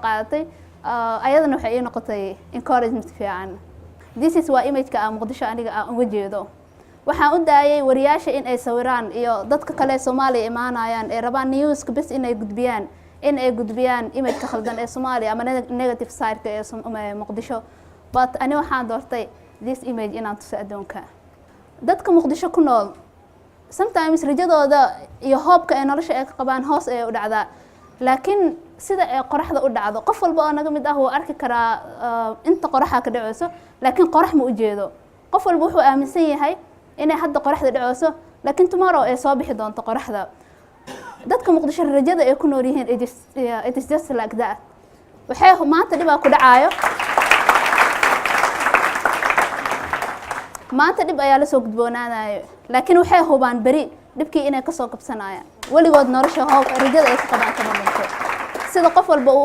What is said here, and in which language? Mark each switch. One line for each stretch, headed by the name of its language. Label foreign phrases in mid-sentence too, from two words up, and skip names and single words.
Somali: qaadatay ayadana waxay ii noqotay encouragement fiican
English: This is
Somali: waa image-ka Muqdisho aniga aan uga jeedo waxaan u daayay wariyaasha in ay sawiraan iyo dadka kale Soomaaliya imaanayaan ee rabaan news-ka bas in ay gudbiyaan image-ka khaldan ee Soomaaliya ama
English: negative side-ka
Somali: ee Muqdisho but ani waxaan doortay
English: this image
Somali: inaan tuso adduunka dadka Muqdisho ku nool sometimes rajadooda iyo hoobka ay nolosha ay ka qabaan hoos ay u dhacdaa laakiin sida ay qoraxda u dhacdo qof walba oo naga mid ah uu arki karaa inta qoraxa ka dhacayso laakiin qorax ma u jeedo qof walba wuxuu aaminsan yahay inay hadda qoraxda dhacayso laakiin tomorrow ay soo bixi doonto qoraxda dadka Muqdisho rajada ay ku nool yihiin
English: it is just like that
Somali: waxay maanta dhib ku dhacaayo maanta dhib ayaa la soo gudboonaanayo laakiin waxay hubaan bari dhibkii inay ka soo qabsanayaan waligood nolosha hoob rajada ay ka qabaan kama dhinto sida qof walba uu